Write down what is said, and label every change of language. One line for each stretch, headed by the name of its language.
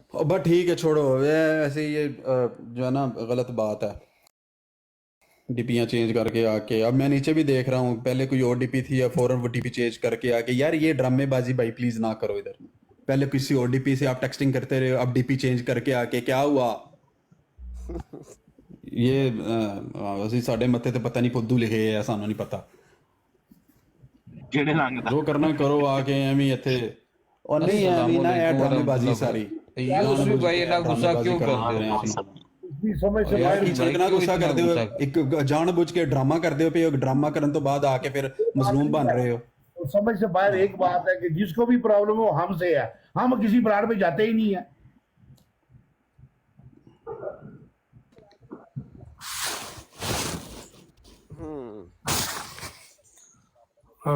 Hindi: बस ठीक है, छोड़ो ऐसे ये जो है ना गलत बात है, डीपियाँ चेंज करके आके। अब मैं नीचे भी देख रहा हूँ, पहले कोई और डीपी थी, या फौरन वो डीपी चेंज करके आके। यार ये ड्रामेबाजी भाई प्लीज ना करो इधर। पहले किसी और डीपी से आप टेक्सटिंग करते रहे, अब डीपी चेंज करके आके क्या हुआ?
Punjabi: ये ਅਸੀਂ ਸਾਡੇ ਮੱਥੇ ਤੇ ਪਤਾ ਨਹੀਂ ਫੁੱਦੂ ਲਿਖੇ ਆ, ਸਾਨੂੰ ਨਹੀਂ ਪਤਾ। ਕਿਹੜੇ ਰੰਗ ਦਾ? ਜੋ ਕਰਨਾ ਕਰੋ ਆ ਕੇ ਐਵੇਂ ਇੱਥੇ।
Hindi: और नहीं है ना यार, ड्रामेबाजी सारी। यूसुफ भाई इतना गुस्सा क्यों करते हैं आप? समझ से यार बाहर इतना गुस्सा करते हो, एक जानबूझ के ड्रामा करते हो, फिर ड्रामा करने तो बाद आके फिर मजलूम बन रहे हो। समझ से बाहर एक बात है कि जिसको भी प्रॉब्लम हो हमसे है, हम किसी ब्रांड में जाते ही नहीं है।